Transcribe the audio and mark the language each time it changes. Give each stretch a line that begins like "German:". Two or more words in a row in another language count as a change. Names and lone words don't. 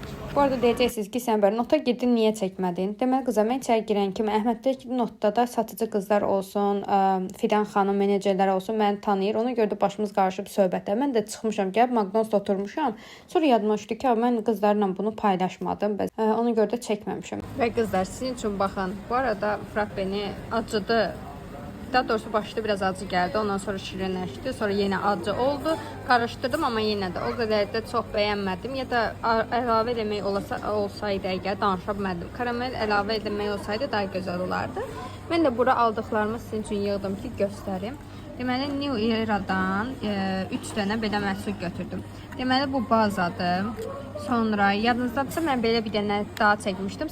Azerbaijani: Bu arada deyəcəksiniz ki, sən bəri nota girdin, niyə çəkmədin? Deməli, qızlar, mən içəri girən kimi Əhməddəki notda da satıcı qızlar olsun, Fidan xanım, menecerlər olsun, məni tanıyır. Ona görə də başımız qarışıb söhbətə. Mən də çıxmışam, gəlib McDonald's oturmuşam. Sonra yadıma düşdü ki, mən qızlarla bunu paylaşmadım. Ona görə də çəkməmişəm. Və qızlar, sizin üçün baxın.
Turkish: Bu arada frappeni acıdı. Daha doğrusu başta biraz acı geldi. Ondan sonra şirinleşti. Sonra yine acı oldu. Karıştırdım ama yine de o kadar da çok beğenmedim.
Azerbaijani: Ya da əlavə eləmək olsaydı əgər danışa bilmədim. Karamel əlavə eləmək olsaydı
Turkish: daha güzel olardı. Ben de
Azerbaijani: bura aldıqlarımı sizin üçün yığdım ki göstərim. Deməli New Era'dan 3 dənə belə məhsul götürdüm. Deməli bu bazadır. Sonra yadınızdadsa mən belə bir dənə daha çəkmişdim.